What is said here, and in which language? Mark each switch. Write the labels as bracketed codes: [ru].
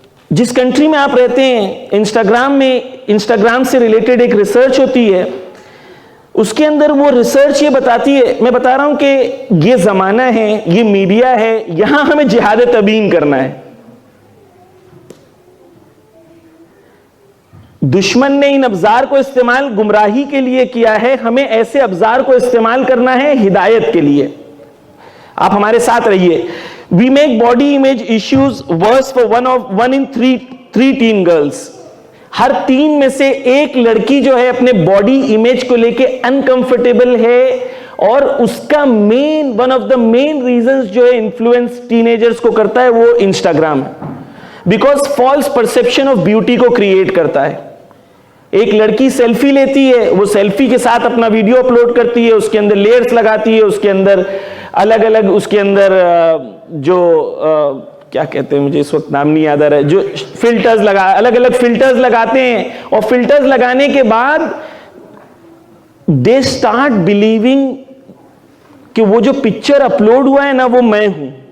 [ur] جس کنٹری میں آپ رہتے ہیں, انسٹاگرام سے ریلیٹڈ ایک ریسرچ ہوتی ہے, اس کے اندر وہ ریسرچ یہ بتاتی ہے, میں بتا رہا ہوں کہ یہ زمانہ ہے, یہ میڈیا ہے, یہاں ہمیں جہاد تبیین کرنا ہے. دشمن نے ان ابزار کو استعمال گمراہی کے لیے کیا ہے, ہمیں ایسے ابزار کو استعمال کرنا ہے ہدایت کے لیے. آپ ہمارے ساتھ رہیے. [en] We make body image issues worse for one in three teen girls. [ur] ہر 3 میں سے ایک لڑکی جو ہے اپنے باڈی امیج کو لے کے انکمفرٹیبل ہے, اور اس کا [en] one of the main reasons [ur] جو ہے انفلوئنس ٹینیجرز کو کرتا ہے وہ انسٹاگرام ہے. [en] because false perception of beauty [ur] کو کریٹ کرتا ہے. ایک لڑکی سیلفی لیتی ہے, وہ سیلفی کے ساتھ اپنا ویڈیو اپلوڈ کرتی ہے, اس کے اندر لیئرز لگاتی ہے, اس کے اندر الگ الگ, اس کے اندر جو کیا کہتے ہیں مجھے اس وقت نام نہیں یاد آ رہا ہے, جو فلٹرز الگ الگ فلٹرز لگاتے ہیں, اور فلٹرز لگانے کے بعد [en] they start believing [ur] کہ وہ جو پکچر اپلوڈ ہوا ہے نا وہ میں ہوں.